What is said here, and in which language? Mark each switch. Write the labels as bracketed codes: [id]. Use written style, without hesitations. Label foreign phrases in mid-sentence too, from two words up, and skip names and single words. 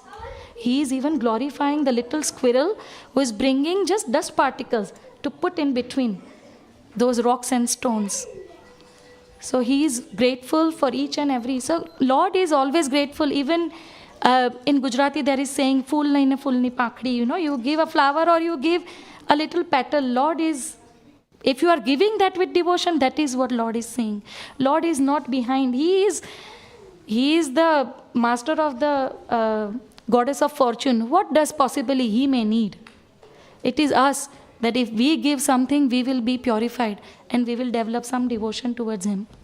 [en] He is even glorifying the little squirrel who is bringing just dust particles to put in between those rocks and stones. So he is grateful for each and every. So Lord is always grateful. Even in Gujarati there is saying, [gu] "ફૂલ નહીં ને ફૂલની પાંખડી." [en] You give a flower or you give a little petal. Lord is, if you are giving that with devotion, that is what Lord is saying. Lord is not behind. He is the master of the goddess of fortune. What does possibly he may need? It is us that if we give something, we will be purified and we will develop some devotion towards him.